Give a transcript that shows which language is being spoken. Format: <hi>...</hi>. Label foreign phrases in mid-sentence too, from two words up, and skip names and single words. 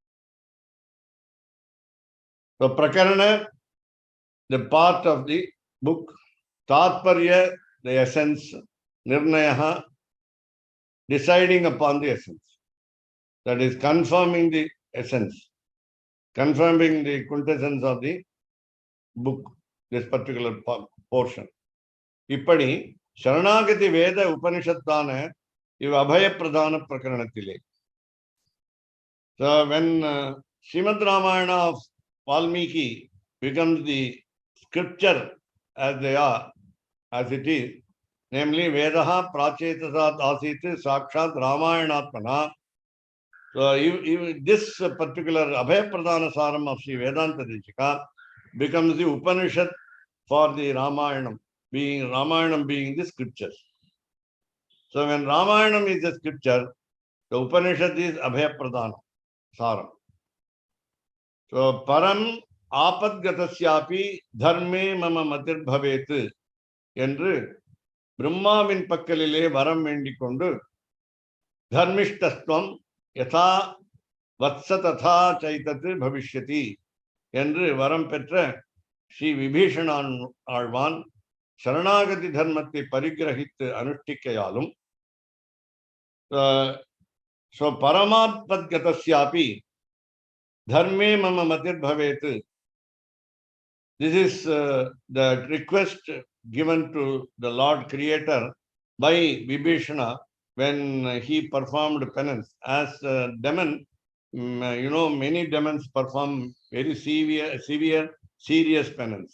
<en>So prakarana, the part of the book, tatparya, the essence, nirnayaha, deciding upon the essence. That is confirming the essence, confirming the quintessence of the book, this particular portion.</en> <ta>இப்படி சரணாகதி வேத உபனிஷத்தான இவ் அபய பிரதான பிரகரணத்திலே.</ta> <en>So when Srimad Ramayana of Valmiki becomes the scripture as they are, as it is, namely</en> <sa>वेदः प्राचेतसात् आसीत् साक्षात् रामायणात्मना.</sa> <en>So this particular Abhaya Pradana Saram of Sri Vedanta Deshika becomes the Upanishad for the Ramayanam being the scriptures. So when Ramayanam is the scripture, the Upanishad is Abhaya Pradana Saram.</en> <sa>So परम् आपद्गतस्यापि धर्मे मम मतिर् भवेत् என்று</sa> <ta>பிரம்மாவின் பக்கலிலே வரம் வேண்டிக் கொண்டு</ta> <sa>धर्मिष्ठस्त्वं यथा वत्स तथा चैतत् भविष्यति</sa> <ta>என்று வரம் பெற்ற ஸ்ரீ விபீஷணான் ஆழ்வான் சரணாகதி தர்மத்தை பரிகிரகித்து அனுஷ்டிக்கையாலும் so</ta> <sa>परमापद्गतस्यापि धर्मे मम मतिर् भवेत्.</sa> <en>This is the request given to the Lord Creator by Vibhishana when he performed penance. As demon, many demons perform very severe, serious penance.</en>